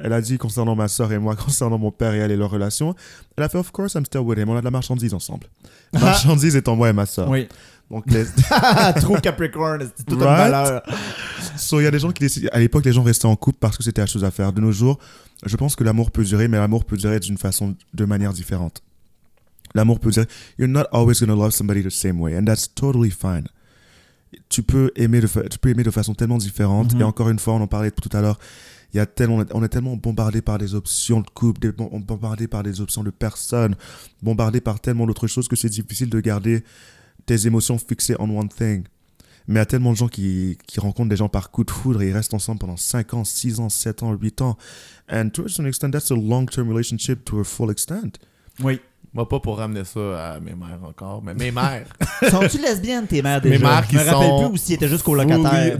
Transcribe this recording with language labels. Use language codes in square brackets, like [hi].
[fr] Elle a dit, concernant ma soeur et moi, concernant mon père et elle et leur relation, elle a fait, [en] of course, I'm still with him. [fr] On a de la marchandise ensemble. Marchandise étant moi et ma soeur. Oui. Donc, les... Trop Capricorn, c'est tout un malheur. So, il y a des gens qui décident... À l'époque, les gens restaient en couple parce que c'était la chose à faire. De nos jours, je pense que l'amour peut durer, mais l'amour peut durer d'une façon, de manière différente. L'amour peut dire, [en] you're not always going to love somebody the same way, and that's totally fine. [fr] Tu peux aimer de façon tellement différente. Mm-hmm. Et encore une fois, on en parlait tout à l'heure, on est tellement bombardé par des options de couple, bombardé par des options de personnes, bombardé par tellement d'autres choses que c'est difficile de garder tes émotions fixées [en] on one thing. [fr] Mais il y a tellement de gens qui rencontrent des gens par coup de foudre et ils restent ensemble pendant 5 ans, 6 ans, 7 ans, 8 ans. [en] And to a certain extent, that's a long-term relationship to a full extent. [fr] Oui. Moi, pas pour ramener ça à mes mères encore, mais mes mères. Sont-tu lesbiennes, tes mères, déjà? Mes mères qui sont... Je me rappelle plus ou si étaient juste colocataires.